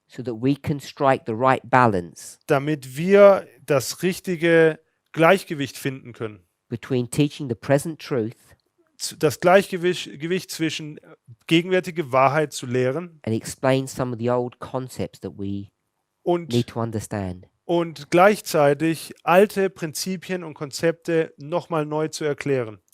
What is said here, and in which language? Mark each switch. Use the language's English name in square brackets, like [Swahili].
[English] so that we can strike the right balance [German] damit wir das richtige Gleichgewicht finden können. [English] between teaching the present truth [German] Das Gleichgewicht zwischen gegenwärtige Wahrheit zu lehren [English] and explain some of the old concepts that we [German] und [English] need to understand. [German] und gleichzeitig alte Prinzipien und Konzepte nochmal neu zu erklären.